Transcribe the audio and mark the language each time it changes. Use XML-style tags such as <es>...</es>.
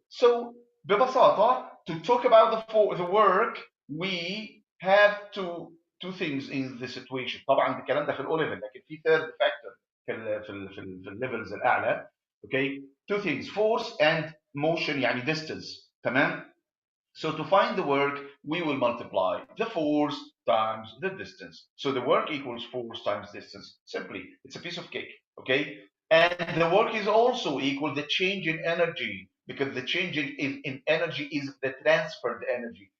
<en>So ببساطة, to talk about the work, we have two things in the situation.</en> <ar>طبعا الكلام ده في الاو ليفل, لكن في</ar> <en>third factor</en> <ar>في الليفلز الاعلى.</ar> <en>Okay, two things, force and motion, يعني distance.</en> <ar>تمام.</ar> <en>So to find the work, we will multiply the force times the distance. So the work equals force times distance. Simply, it's a piece of cake. Okay, and the work is also equal the change in energy, because the change in energy is the transferred energy.</en>